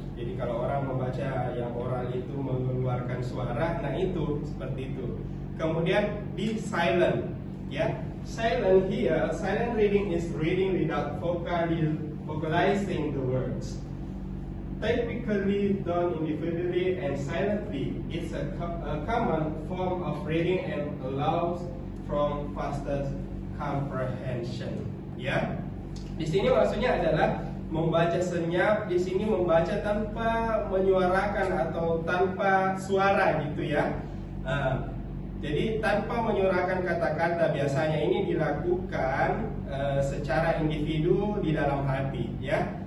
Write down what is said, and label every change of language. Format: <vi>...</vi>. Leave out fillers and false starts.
<id>Jadi kalau orang membaca yang oral itu mengeluarkan suara, nah itu seperti itu. Kemudian</id> <en>be silent, ya. Silent here, silent reading is reading without vocalizing the words. Typically done individually and silently, it's a common form of reading and allows from faster comprehension.</en> <id>Ya, di sini maksudnya adalah membaca senyap. Di sini membaca tanpa menyuarakan atau tanpa suara, gitu ya. Jadi tanpa menyuarakan kata-kata, biasanya ini dilakukan secara individu di dalam hati, ya.</id>